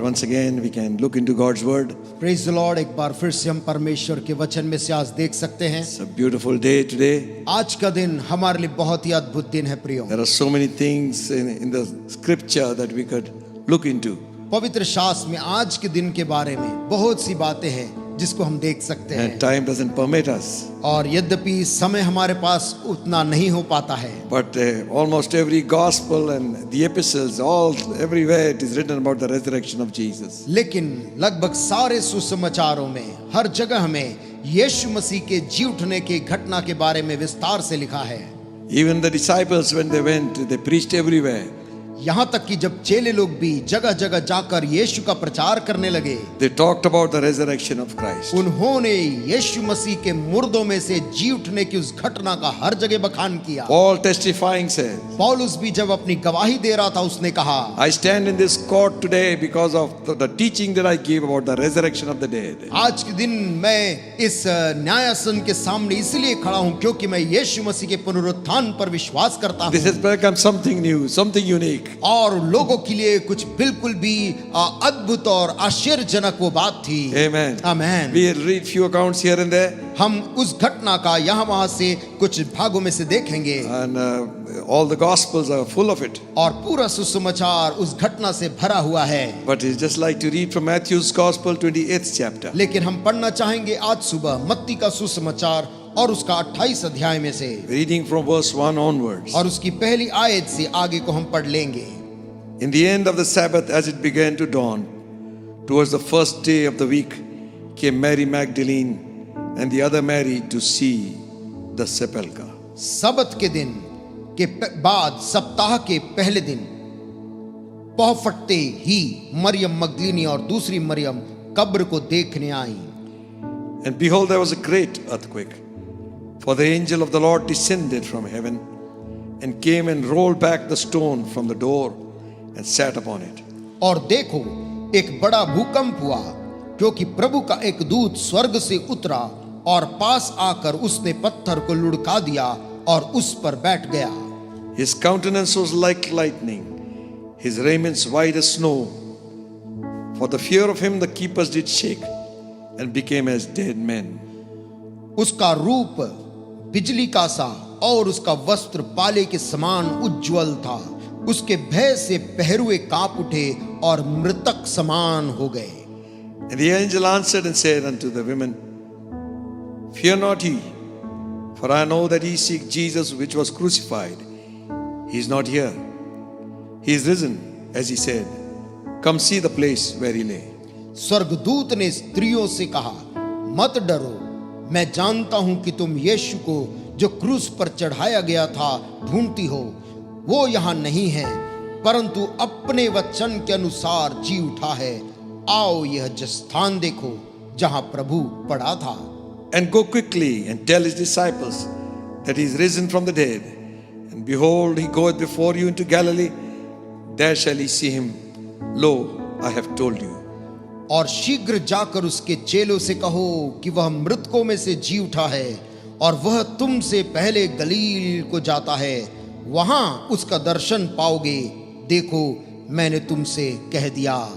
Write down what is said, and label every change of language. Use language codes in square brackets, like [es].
[en] Once again, we can look into God's word. Praise the lord. [hi] एक बार फिर से हम परमेश्वर के वचन में से आज देख सकते हैं। [en] It's a beautiful day today. [hi] आज का दिन हमारे लिए बहुत ही अद्भुत दिन है प्रियो। [en] There are so many things in the scripture that we could look into. [hi] पवित्र शास्त्र में आज के दिन के बारे में बहुत सी बातें हैं जिसको हम देख सकते हैं, [en] And time doesn't permit us. [hi] और यद्यपि समय हमारे पास उतना नहीं हो पाता है, [en] But almost every gospel and the epistles, all everywhere it is written about the resurrection of Jesus. [hi] लेकिन लगभग सारे सुसमाचारों में हर जगह हमें यीशु मसीह के जी उठने की घटना के बारे में विस्तार से लिखा है। [en] Even the disciples, when they went, they preached everywhere. [hi] यहाँ तक कि जब चेले लोग भी जगह जगह जाकर यीशु का प्रचार करने लगे, [en] they talked about the resurrection of Christ. [hi] उन्होंने यीशु मसीह के मुर्दों में से जी उठने की उस घटना का हर जगह बखान किया। [en] Paul testifying said, [hi] पौलुस भी जब अपनी गवाही दे रहा था, उसने कहा, [en] I stand in this court today because of the teaching that I gave about the resurrection of the dead. [hi] आज के दिन मैं इस न्यायासन के सामने इसलिए खड़ा हूं क्योंकि मैं यीशु मसीह के पुनरुत्थान पर विश्वास करता [en] This has become something new, something unique. [hi] और लोगों के लिए कुछ बिल्कुल भी अद्भुत और आश्चर्यजनक वो बात थी। [en] Amen. [hi] Amen. [en] We'll read few accounts here and there, [hi] हम उस घटना का यहाँ वहां से कुछ भागों में से देखेंगे, [en] and all the gospels are full of it. [hi] और पूरा सुसमाचार उस घटना से भरा हुआ है। [en] But it's just like to read from Matthew's Gospel, 28th chapter. [hi] लेकिन हम पढ़ना चाहेंगे आज सुबह मत्ती का सुसमाचार और उसका 28 अध्याय में से, [en] Reading from verse 1 onwards. [hi] और उसकी पहली आयत से आगे को हम पढ़ लेंगे। [en] In the end of the Sabbath, as it began to dawn, towards the first day of the week, came Mary Magdalene and the other Mary to see the sepulchre. [hi] सबत के दिन के बाद सप्ताह के पहले दिन पौ फटते ही मरियम मगदलीनी और दूसरी मरियम कब्र को देखने आई। [en] And behold, there was a great earthquake, for the angel of the Lord descended from heaven and came and rolled back the stone from the door and sat upon it. [hi] और देखो, एक बड़ा भूकंप हुआ, क्योंकि प्रभु का एक दूत स्वर्ग से उतरा और पास आकर उसने पत्थर को लुढ़का दिया और उस पर बैठ गया। [en] His countenance was like lightning, his raiments white as snow. For the fear of him the keepers did shake and became as dead men. [hi] उसका रूप बिजली का सा और उसका वस्त्र पाले के समान उज्ज्वल था। उसके भय से पहरुए कांप उठे और मृतक समान हो गए। [en] And the angel answered and said unto the women, Fear not ye, for I know that ye seek Jesus which was crucified. He is not here. He is risen, as he said. Come see the place where he lay. [hi] स्वर्गदूत ने स्त्रियों से कहा, मत डरो, मैं जानता हूं कि तुम यीशु को जो क्रूस पर चढ़ाया गया था ढूंढती हो। वो यहाँ नहीं है, परंतु अपने वचन के अनुसार जी उठा है। आओ यह स्थान देखो जहां प्रभु पड़ा था। [en] And go quickly and tell his disciples that he is risen from the dead. And behold, he goeth before you into Galilee. There shall ye see him. Lo, I have told you. [hi] और शीघ्र जाकर उसके चेलों से कहो कि वह मृतकों में से जी उठा है और वह तुमसे पहले गलील को जाता है, वहां उसका दर्शन पाओगे। देखो, मैंने तुमसे कह दिया।